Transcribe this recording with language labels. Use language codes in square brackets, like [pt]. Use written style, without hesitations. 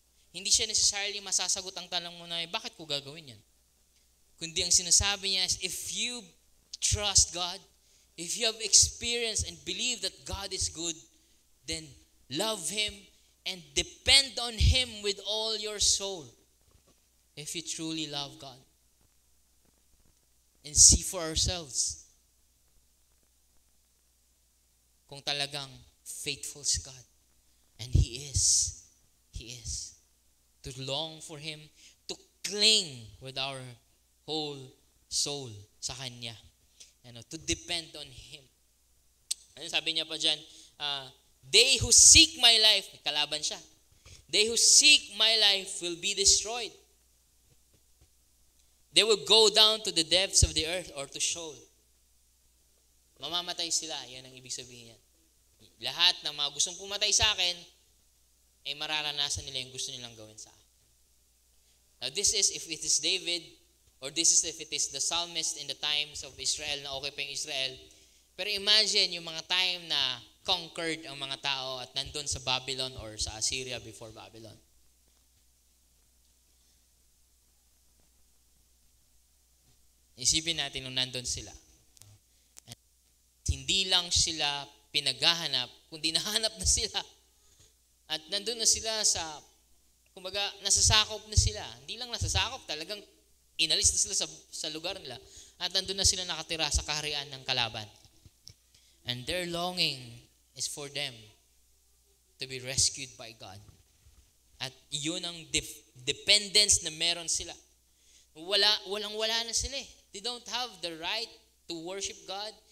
[tl] Hindi siya necessarily masasagot ang tanong mo na, bakit ko gagawin yan? Kundi ang sinasabi niya [en] is, if you trust God, if you have experienced and believe that God is good, then love Him and depend on Him with all your soul. If you truly love God. And see for ourselves [tl] kung talagang [en] faithful si God. And He is. He is. To long for Him, to cling with our whole soul [tl] sa Kanya. [en] To depend on Him. [tl] Ano sabi niya pa dyan? [en] They who seek my life, [tl] kalaban siya. [en] They who seek my life will be destroyed. They will go down to the depths of the earth or to Sheol. [tl] Mamamatay sila. Yan ang ibig sabihin yan. Lahat ng mga gustong pumatay sa akin, ay mararanasan nila yung gusto nilang gawin sa akin. [en] Now this is if it is David, or this is if it is the psalmist in the times of Israel, [tl] na okay pa yung Israel. Pero imagine yung mga time na conquered ang mga tao at nandun sa Babylon or sa Assyria before Babylon. Isipin natin nung nandun sila. At hindi lang sila pinaghahanap, kundi nahanap na sila. At nandun na sila kumbaga, nasasakop na sila. Hindi lang nasasakop, talagang inalis na sila sa lugar nila. At nandun na sila nakatira sa kaharian ng kalaban. [en] And their longing is for them to be rescued by God. [tl] At yun ang dependence na meron sila. Walang-wala na sila eh. [en] They don't have the right to worship God.